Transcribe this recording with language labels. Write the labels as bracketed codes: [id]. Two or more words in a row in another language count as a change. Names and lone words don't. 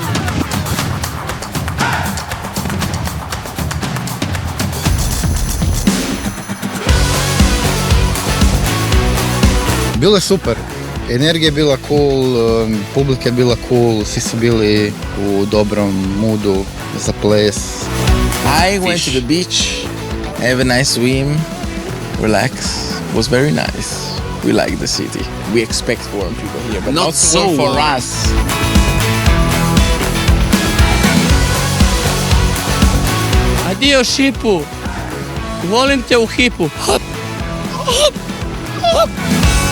[hr] Bilo je super. Energija je bila cool, publika je bila cool, svi su bili u dobrom moodu za ples. [en] I went to the beach, have a nice swim, relax. It was very nice. We like the city. We expect foreign people here, but not so for us. [hr] Adio Šipu, volim te u hipu. Hop, hop, hop.